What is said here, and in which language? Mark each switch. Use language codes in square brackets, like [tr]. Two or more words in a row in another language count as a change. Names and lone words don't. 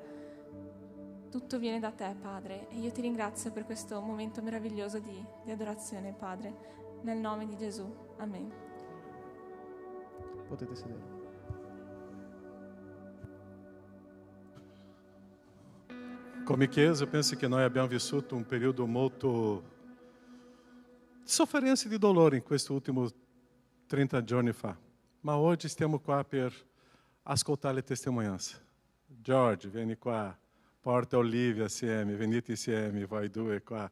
[it] Tutto viene da te, Padre, e io ti ringrazio per questo momento meraviglioso di adorazione, Padre, nel nome di Gesù. Amen. Potete sedere. Come Chiesa, [pt] eu penso que nós [it] abbiamo vissuto un periodo molto di sofferenza e di dolore in questi ultimi 30 giorni fa. Ma oggi stiamo qua per ascoltare le testimonianze. George, vieni qua. Porta Olivia assieme, venite insieme, voi due qua.